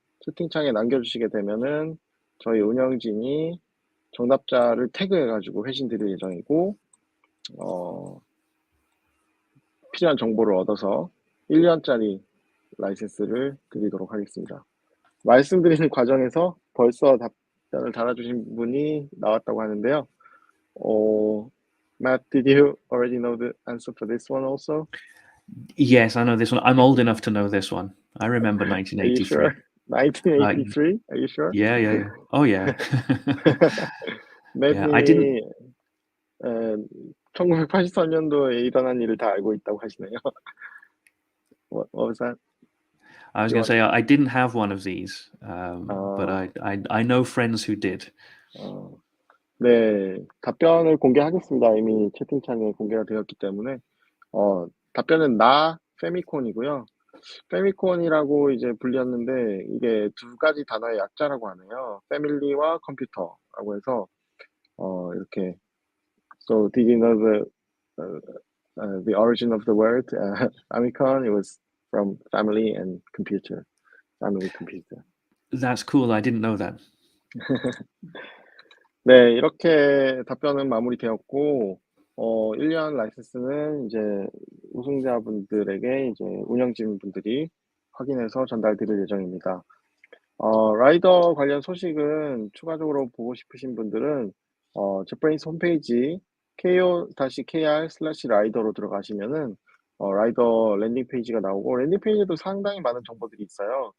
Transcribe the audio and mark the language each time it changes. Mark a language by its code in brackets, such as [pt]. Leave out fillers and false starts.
[ko] 채팅창에 남겨주시게 되면은 저희 운영진이 정답자를 태그해가지고 회신 드릴 예정이고 필요한 정보를 얻어서 1년짜리 라이센스를 드리도록 하겠습니다. 말씀드리는 과정에서 벌써 답변을 달아주신 분이 나왔다고 하는데요. [en] Matt, did you already know the answer for this one also? Yes, I know this one. I'm old enough to know this one. I remember Are you 1983. sure? 1983? Are you sure? Yeah. Oh, yeah. Yeah, I didn't. [ko] 매트님이 1983년도에 일어난 일을 다 알고 있다고 하시네요. [en] What was that? I was You going to say I didn't have one of these, but I know friends who did. [ko] 네, 답변을 공개하겠습니다. 이미 채팅창에 공개가 되었기 때문에 답변은 페미콘이고요. 페미콘이라고 이제 불렸는데 이게 두 가지 단어의 약자라고 하네요. 패밀리와 컴퓨터라고 해서 이렇게 [en] So did you know the origin of the word Famicom? It was from family and computer. Family computer. That's cool. I didn't know that. [ko] 네, 이렇게 답변은 마무리되었고 1년 라이센스는 이제 우승자분들에게 이제 운영진 분들이 확인해서 전달드릴 예정입니다. 라이더 관련 소식은 추가적으로 보고 싶으신 분들은 jetbrains 홈페이지 ko-kr/rider로 들어가시면은 라이더 랜딩 페이지가 나오고 랜딩 페이지에도 상당히 많은 정보들이 있어요.